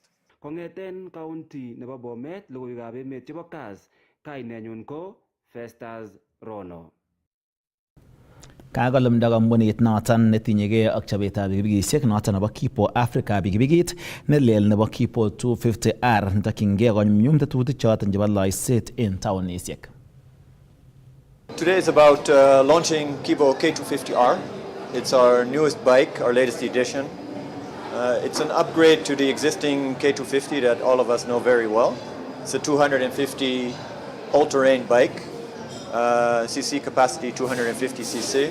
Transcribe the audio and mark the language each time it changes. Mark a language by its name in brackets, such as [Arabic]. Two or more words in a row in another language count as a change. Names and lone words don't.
[Kalenjin] Kong'eten county nebo Bomet, logoiwekab emet chebo Kass, kainenyun ko Festus Rono. Kakolumda kampunit noton netinyegei ak chobetab pikipikisiek noton nebo Kipo Africa pikipikit nelel nebo Kipo 250R netokyingei konyumnyum tetutik choton chebo loiset en taonisiek. [English] Today is about launching Kipo K250R. It's our newest bike, our latest edition. It's an upgrade to the existing K250 that all of us know very well. It's a 250 all-terrain bike, cc capacity 250 cc.